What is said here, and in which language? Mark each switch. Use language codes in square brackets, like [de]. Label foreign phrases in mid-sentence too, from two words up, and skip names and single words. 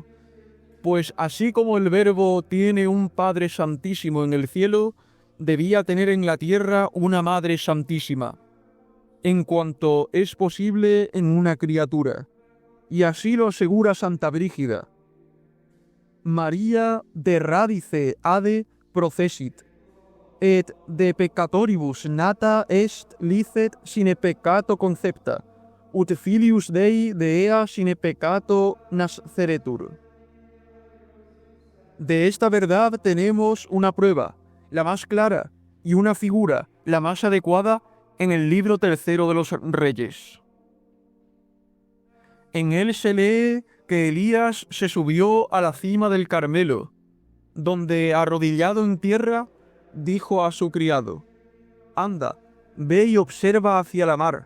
[es] Pues así como el Verbo tiene un Padre Santísimo en el cielo, debía tener en la tierra una Madre Santísima, en cuanto es posible en una criatura. Y así lo asegura Santa Brígida. [la] María de radice ade procesit, et de peccatoribus nata est licet sine peccato concepta, ut filius Dei de ea sine peccato nasceretur. [es] De esta verdad tenemos una prueba, la más clara, y una figura, la más adecuada, en el libro tercero de los Reyes. En él se lee que Elías se subió a la cima del Carmelo, donde, arrodillado en tierra, dijo a su criado: «Anda, ve y observa hacia la mar».